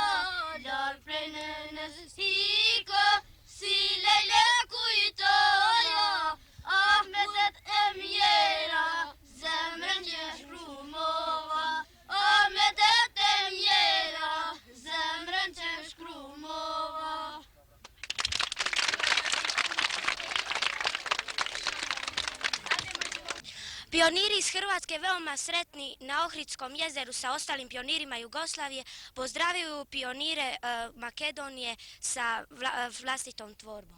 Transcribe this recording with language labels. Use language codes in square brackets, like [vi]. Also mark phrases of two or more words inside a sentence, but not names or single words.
[sq] Larg prej në sika, si lele kujtoja. Ahmetet e mjera, zemrën që shkrumova. Ahmetet e mjera, zemrën që shkrumova. [hr] Pioniri iz Hrvatske veoma sretni na Ohridskom jezeru sa ostalim pionirima Jugoslavije pozdravljaju pionire Makedonije sa vlastitom tvorbom.